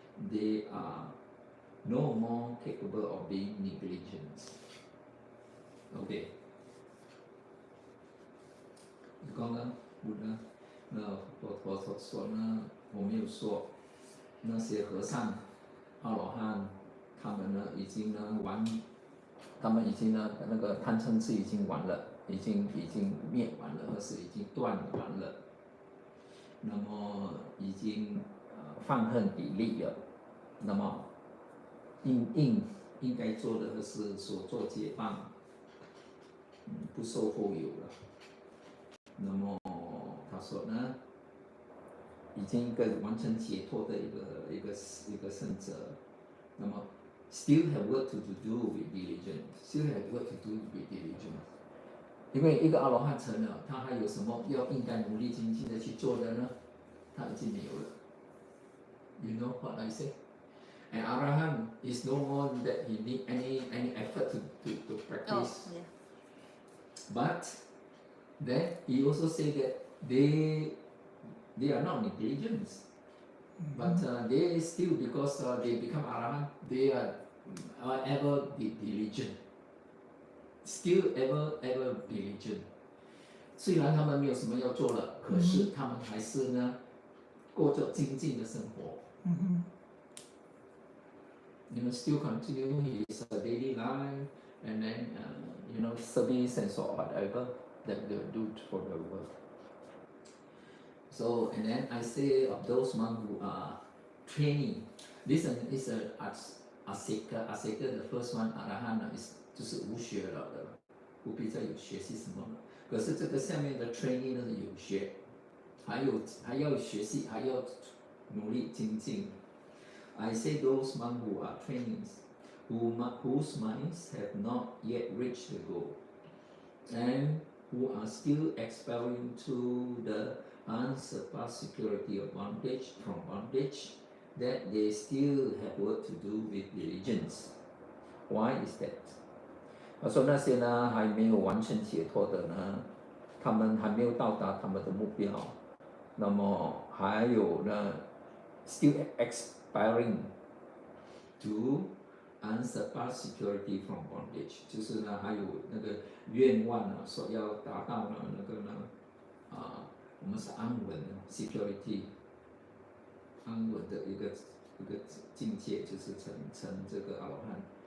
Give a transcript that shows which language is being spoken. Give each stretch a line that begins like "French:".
English: They are no more capable of being negligent.
Chinese: OK， 刚刚我说呢，我没有说那些和尚、阿罗汉，他们呢已经呢他们已经呢那个贪嗔痴已经完了，已经灭完了，或是已经断完了，那么已经放恨比例了，那么应该做的是所作皆棒，不受后有了。那么他说呢，已经一个完成解脱的一个圣者，那么
English: still have work to do with diligence，
Chinese: still have work to do with diligence。因为一个阿罗汉成了，他还有什么应该努力精进的去做的呢？他已经没有了。
English: You know what I say? An arahant is no more that he need any effort to practice. Oh, yeah. But then he also say that they are not negligent, but they still, because they become arahant, they are ever diligent, still ever diligent.
Chinese: 虽然他们没有什么要做了，可是他们还是呢过着精进的生活。
English: You know, still continue his daily life, and then you know, service and so whatever that they do for the world. So, and then I say of those monks who are training, this is a asceta. Asceta, the first one, arahant is
Chinese: 就是无学了的，不必再有学习什么了。可是这个下面的 training 呢是有学，还要学习，还要努力精进。
English: I say those monks who are trainings, whose minds have not yet reached the goal, and who are still aspiring to the unsurpassed security of bondage from bondage, that they still have work to do with diligence. Why is that?
Chinese: 他说那些呢还没有完全解脱的呢，他们还没有到达他们的目标，那么还有呢
English: still aspiring to unsurpassed security from bondage，
Chinese: 就是呢还有那个愿望呢，所要达到呢那个呢我们是安稳 security， 安稳的一个境界，就是成这个阿罗汉。